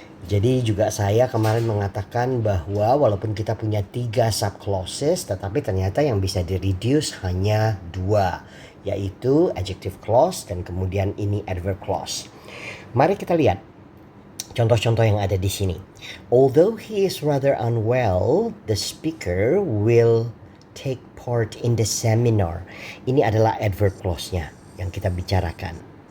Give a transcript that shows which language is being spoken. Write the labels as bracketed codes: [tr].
[id] Jadi juga saya kemarin mengatakan bahwa walaupun kita punya 3 sub clauses, tetapi ternyata yang bisa di reduce hanya 2, yaitu adjective clause dan kemudian ini adverb clause. Mari kita lihat contoh-contoh yang ada di sini. [en] Although he is rather unwell, the speaker will take part in the seminar. [id] Ini adalah adverb clause-nya yang kita bicarakan.